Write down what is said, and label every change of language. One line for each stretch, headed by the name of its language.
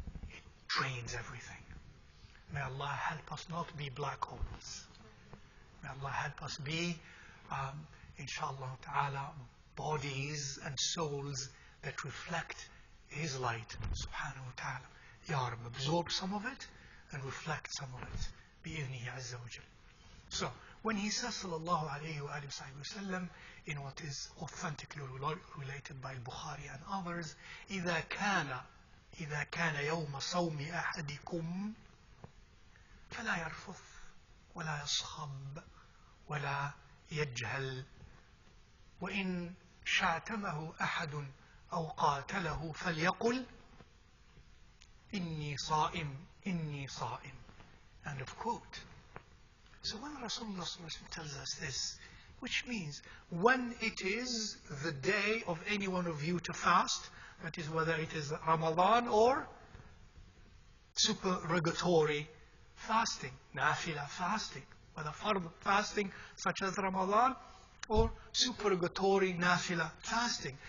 English: It drains everything. May Allah help us not be black holes. May Allah help us be, inshallah ta'ala, bodies and souls that reflect His light, subhanahu wa ta'ala. Ya Rab, absorb some of it and reflect some of it.
Arabic: Bi-idhnihi azza wa jal.
English: So, when he says, sallallahu alayhi wa sallam, in what is authentically related by Bukhari and others,
Arabic: إِذَا كَانَ يَوْمَ صَوْمِ أَحَدِكُمْ فَلَا يَرْفُثْ وَلَا يَصْخَبْ وَلَا يَجْهَلْ وَإِنْ شَاتَمَهُ أَحَدٌ أَوْ قَاتَلَهُ فَلْيَقُلْ إِنِّي صَائِمٌ إِنِّي صَائِمٌ.
English: End of quote. So when Rasulullah tells us this, which means when it is the day of any one of you to fast, that is whether it is Ramadan or supererogatory fasting, nafila fasting, whether fard fasting such as Ramadan or supererogatory nafila fasting.